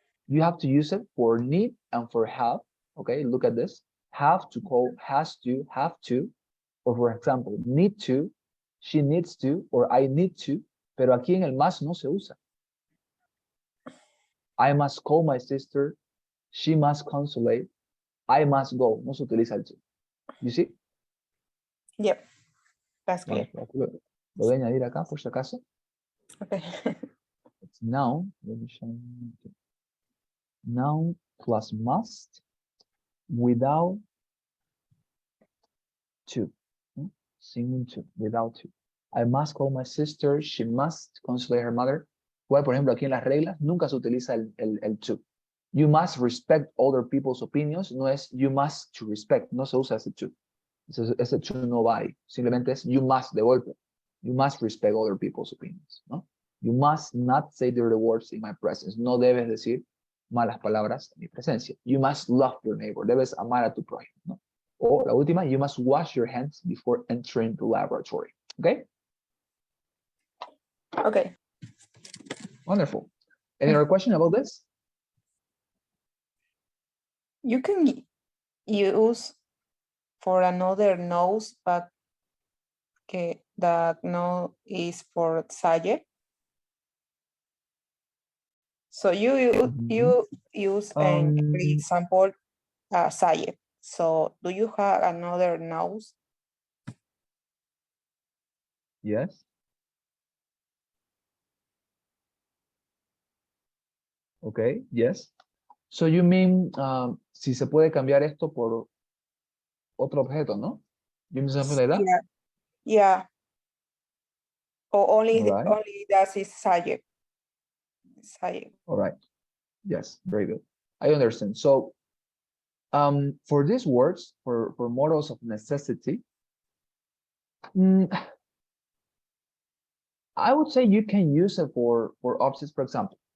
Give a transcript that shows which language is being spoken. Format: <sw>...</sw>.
<en>you have to use it for need and for have. Okay, look at this. Have to call, has to, have to. Or for example, need to, she needs to, or I need to.</en> <es>Pero aquí en el must no se usa.</es> <en>I must call my sister. She must consolate. I must go.</en> <es>No se utiliza el to.</es> <en>You see? Yep. That's</en> <es>Bueno,</es> <en>clear.</en> <es>lo voy a añadir acá por si acaso.</es> <en>Okay. It's noun. Let me show you. Noun plus must without to.</en> <es>Sin to,</es> <en>without to. I must call my sister. She must consolate her mother.</en> <es>Por ejemplo, aquí en las reglas nunca se utiliza el to.</es> <en>You must respect other people's opinions.</en> <es>No es</es> <en>you must to respect.</en> <es>No se usa ese to. Ese to no va ahí. Simplemente es</es> <en>you must</en> <es>de golpe.</es> <en>You must respect other people's opinions.</en> <es>¿No?</es> <en>You must not say dirty words in my presence.</en> <es>No debes decir malas palabras en mi presencia.</es> <en>You must love your neighbor.</en> <es>Debes amar a tu prójimo. ¿No? O la última,</es> <en>you must wash your hands before entering the laboratory. Okay? Okay. Wonderful. Any other question about this? You can use for another knows, but that no is for subject. So you use an example subject. So do you have another knows? Yes. Okay, yes. So you mean</en> <es>si se puede cambiar esto por otro objeto, ¿no?</es> <en>You mean something like that? Yeah. Yeah. Or only All right. only that is subject. Subject. All right. Yes, very good. I understand. So for these words, for models of necessity, I would say you can use it for objects, for example.</en>